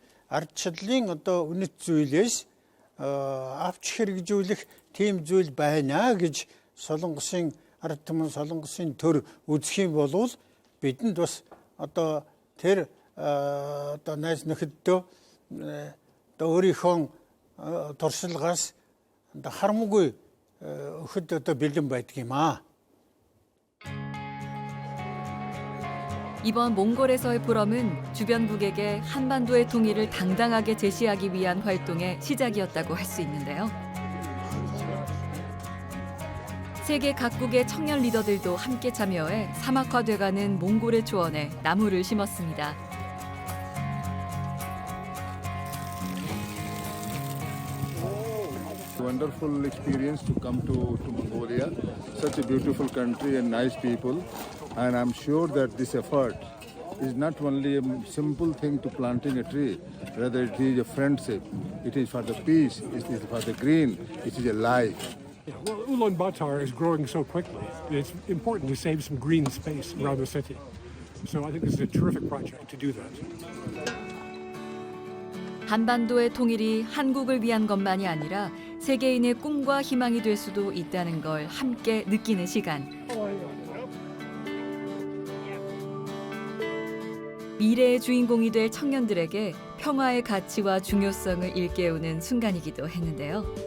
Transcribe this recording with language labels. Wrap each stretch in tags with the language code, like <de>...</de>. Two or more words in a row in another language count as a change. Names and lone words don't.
<mn>ардчлалын одоо үнэт зүйлээс авч хэрэгжүүлэх тийм зүйл байна гэж Солонгосын ард түмэн Солонгосын төр үзэх юм бол бидэнд бас одоо тэр одоо найз нөхөддөө одоо өөрийнхөө туршлагаас харамгүй өгөхөд одоо бэлэн байдаг юм аа.</mn> <ko>이번 몽골에서의 포럼은 주변국에게 한반도의 통일을 당당하게 제시하기 위한 활동의 시작이었다고 할 수 있는데요. 세계 각국의 청년 리더들도 함께 참여해 사막화돼가는 몽골의 초원에 나무를 심었습니다.</ko> <en>Wonderful experience to come to Mongolia, such a beautiful country and nice people, and I'm sure that this effort is not only a simple thing to planting a tree, rather it is a friendship, it is for the peace, it is for the green, it is a life. Well, Ulaanbaatar is growing so quickly. It's important to save some green space around the city. So I think this is a terrific project to do that.</en> <ko>한반도의 통일이 한국을 위한 것만이 아니라 세계인의 꿈과 희망이 될 수도 있다는 걸 함께 느끼는 시간. 미래의 주인공이 될 청년들에게 평화의 가치와 중요성을 일깨우는 순간이기도 했는데요.</ko>